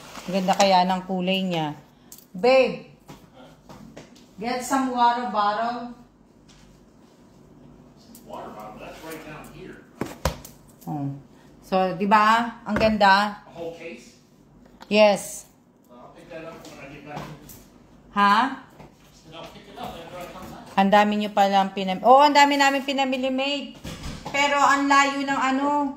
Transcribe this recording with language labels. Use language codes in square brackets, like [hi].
[tl] Ang ganda kaya ng kulay niya. [en] Babe, get some water bottle. Water bottle, that's right down here. [tl] Oh. So, di ba? Ang ganda. [en] A whole case? Yes. I'll pick that up when I get back. Ha? And I'll pick it up after I come back. [tl] Ang dami nyo palang pinamili. Oo, ang dami namin pinamili, mate. Pero ang layo ng ano.